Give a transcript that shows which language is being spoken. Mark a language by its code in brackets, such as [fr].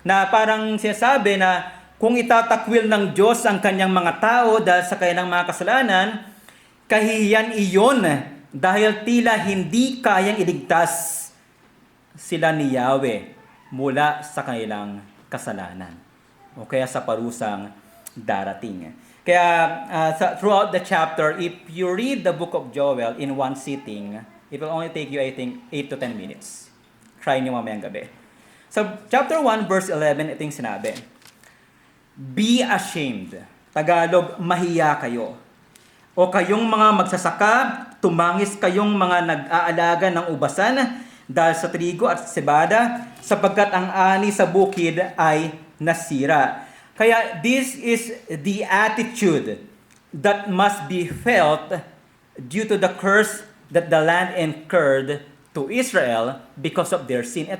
[tl] Na parang sinasabi na kung itatakwil ng Diyos ang kanyang mga tao dahil sa kanilang mga kasalanan, kahihiyan iyon dahil tila hindi kayang iligtas sila ni Yahweh mula sa kanilang kasalanan o kaya sa parusang darating. [en] Kaya throughout the chapter, if you read the book of Joel in one sitting, it will only take you, I think, 8 to 10 minutes. [tl] Try nyo mamayang gabi. So, chapter 1, verse 11, ito yung sinabi. [en] Be ashamed. [tl] Tagalog, mahiya kayo. O kayong mga magsasaka, tumangis kayong mga nag-aalaga ng ubasan dahil sa trigo at sebada, sapagkat ang ani sa bukid ay nasira. [en] Kaya this is the attitude that must be felt due to the curse that the land incurred to Israel because of their sin.